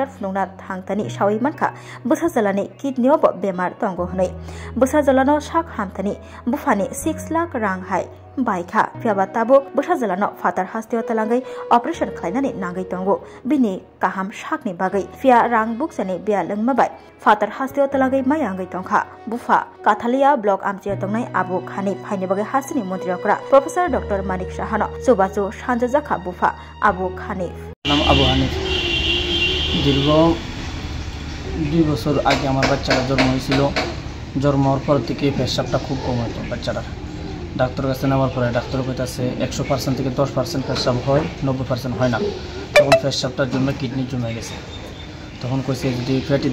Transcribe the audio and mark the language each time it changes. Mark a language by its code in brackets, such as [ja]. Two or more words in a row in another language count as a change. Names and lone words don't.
[trp] phunungna thangtani shawi manka busa jalani kidney bo bemar tongo hnei busa jalano shak hamtani bufani 6 lakh rang hai baikha fiaba tabo busa jalano fatar hastio talangai operation khlainani nangai tongo bini kaham shakni bagai fia rang buksani bia lengma bai fatar hastio talangai mayangai tongkha bufa Kathalia block amche tongnai Abu Khanif haini bagai hasini montriokra Professor Dr. Manik Shahano subachu sanjaka bufa Abu Khanif [bn] নাম আবু হানিফ দীর্ঘ 2 বছর আগে আমার বাচ্চাটা জন্ম হয়েছিল জন্ম হওয়ার পর থেকে পেশাবটা খুব কম হতো বাচ্চাটার ডাক্তারের কাছে নেওয়ার পরে ডাক্তার কইতাছে 100% থেকে 10% পেশাব হয় 90% হয় না তখন পেশাবটার জন্য কিডনি জমে গেছে তখন কইছে যদি ফ্যাটি